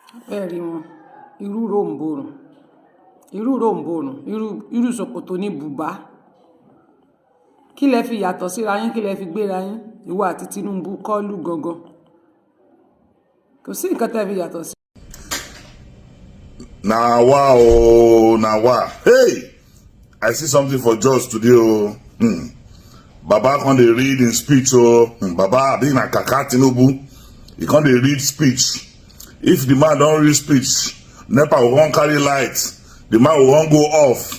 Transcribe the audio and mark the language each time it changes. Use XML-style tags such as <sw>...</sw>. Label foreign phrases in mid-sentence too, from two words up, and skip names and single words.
<yo>Bẹ́ẹ̀rí wọn, irú ròǹbòrùn, irú ṣòkòtò ní bùbá. Kí lẹ fi yàtọ̀ síra yín, kí lẹ fi gbéra yín, ìwọ àti Tinubu kọ́lù gangan. Kò sí nǹkan tẹ́ fi yàtọ̀ sí.</yo> <pcm>Nawa oh, nawa. Hey, I see something for Jos today oh. Baba can dey read in speech oh. Baba being a kaka Tîñúbü, he can dey read speech. If the man don't read speech, NEPA will come carry light. The man will come go off.</pcm>